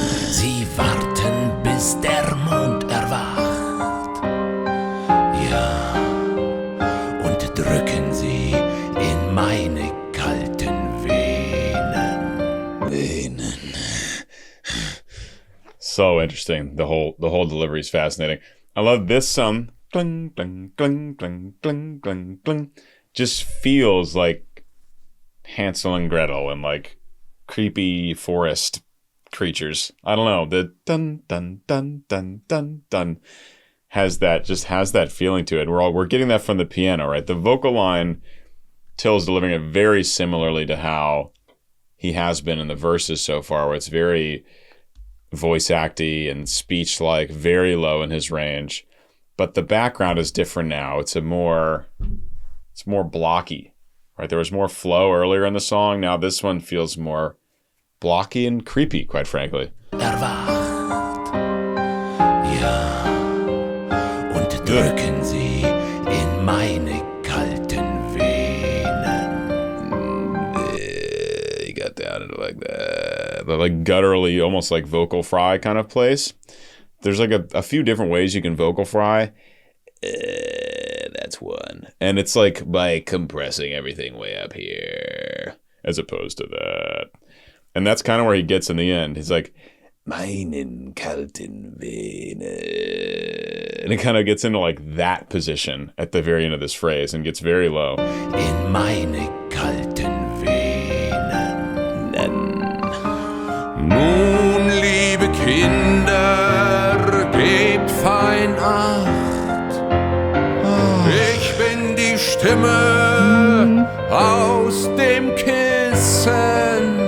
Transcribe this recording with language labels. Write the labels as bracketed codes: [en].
[de] Sie warten, bis der Mond erwacht. Ja, und drücken sie in meine kalten Venen. [en] So interesting. The whole delivery is fascinating. I love this song. Gling, gling, gling, gling, gling, gling, gling. Just feels like Hansel and Gretel and like creepy forest creatures. I don't know. The dun dun dun dun dun dun has that feeling to it. We're getting that from the piano, right? The vocal line, Till's delivering it very similarly to how he has been in the verses so far, where it's very voice acty and speech like, very low in his range. But the background is different now. It's more blocky, right? There was more flow earlier in the song. Now this one feels more blocky and creepy, quite frankly. [de] Erwacht, ja, und drücken sie in meine kalten Venen. [en] You got down into like that, the like gutturally, almost like vocal fry kind of place. There's like a few different ways you can vocal fry. That's one. And it's like by compressing everything way up here, as opposed to that. And that's kind of where he gets in the end. He's like, [de] meinen kalten Venen. [en] And it kind of gets into like that position at the very end of this phrase and gets very low. [de] In meine kalten Venen. Nun, liebe Kinder, gebt fein Acht. Ich bin die Stimme aus dem Kissen.